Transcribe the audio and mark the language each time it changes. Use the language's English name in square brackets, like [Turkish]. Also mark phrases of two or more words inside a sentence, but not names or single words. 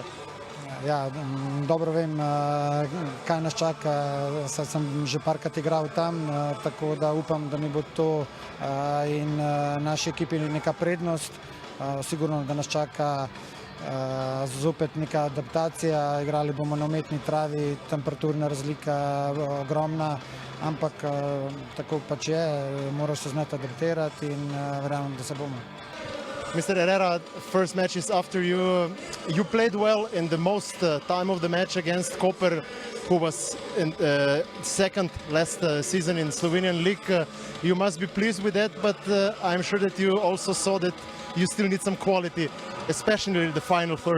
[Slovenian] Ja, dobro vem, kaj nas čaka, saj sem že parkrat igral tam, tako da upam, da mi bo to in naši ekipi neka prednost. Sigurno, da nas čaka zopet neka adaptacija, igrali bomo na umetni travi, temperaturna razlika ogromna, ampak tako pač je, moraš se znati adaptirati in verjamem, da se bomo. [English] Mr. Herrera, first match is after you. You played well in the most time of the match against Koper, who was in second last season in Slovenian League. You must be pleased with that, but I'm sure that you also saw that you still need some quality, especially in the final third.